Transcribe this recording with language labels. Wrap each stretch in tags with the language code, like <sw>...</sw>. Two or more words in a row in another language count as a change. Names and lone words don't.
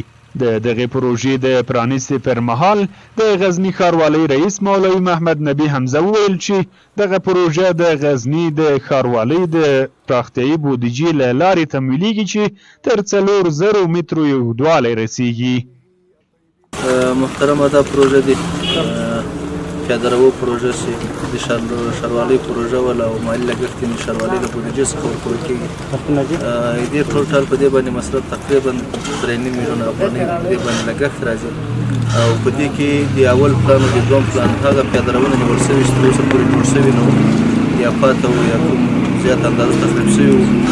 <ps>د دغې پروژې د پرانیستې پر مهال د غزني ښاروالۍ رئیس مولوي محمد نبي حمزه وویل چې دغه پروژه د غزني د ښاروالۍ د پراختیایي بودیجې له لارې تمویلیږي چې تر 4,000 مترو یې اوږدوالی رسیږي. محترمه دا پروژه د پیاده رو پروژه چې د ښاروالۍ پروژه ولا او مالي لګښت یې د ښاروالۍ له بودیجې څخه ورکول کېږي. دې ټوټال په دې باندې مصرف تقریبا 3.5 میلیونه افغانۍ په دې باندې لګښت راځي او په دې کې د اول پلان او د دویم پلان هغه پیاده روونه نیول شوي چې تر اوسه پورې جوړ شوي نه وو یا پاته وو یا کوم زیات اندازه تخریب شوي وو.</ps>